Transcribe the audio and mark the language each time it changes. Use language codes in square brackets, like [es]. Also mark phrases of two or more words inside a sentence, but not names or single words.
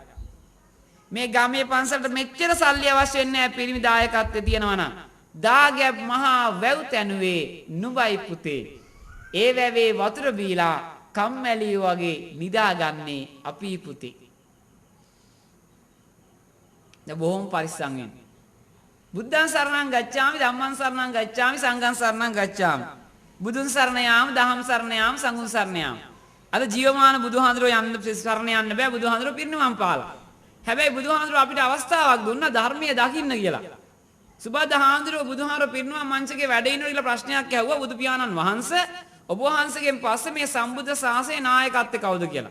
[si] මේ ගමේ පන්සලට මෙච්චර සල්ලි අවශ්‍ය වෙන්නේ නැහැ පිරිමි දායකත්වයේ තියෙනවා නම් දාගැබ් මහා වැව් තැනුවේ නුඹයි පුතේ ඒ වැවේ වතුර බීලා කම්මැලියෝ වගේ නිදාගන්නේ අපි පුතේ. දැන් බොහොම පරිස්සම් වෙන්න. [pi] බුද්ධං සරණං ගච්ඡාමි ධම්මං සරණං ගච්ඡාමි සංඝං සරණං ගච්ඡාමි. [si] බුදුන් සරණ යාම දහම් සරණ යාම සංඝුන් සරණ යාම. අද ජීවමාන බුදුහාඳුරෝ යන්න සරණ යන්න බෑ බුදුහාඳුරෝ පිරිනිවන් පාලා. හැබැයි බුදුහාඳුරෝ අපිට අවස්ථාවක් දුන්නා ධර්මයේ දකින්න කියලා. සුබද්ද හාඳුරෝ බුදුහාඳුරෝ පිරිනිවන් මංචකේ වැඩ ඉන්නෝ කියලා ප්‍රශ්නයක් ඇහුවා බුදු පියාණන් වහන්සේ ඔබ වහන්සේගෙන් පස්සේ මේ සම්බුද්ධ ශාසනයේ නායකත්වය කවුද කියලා.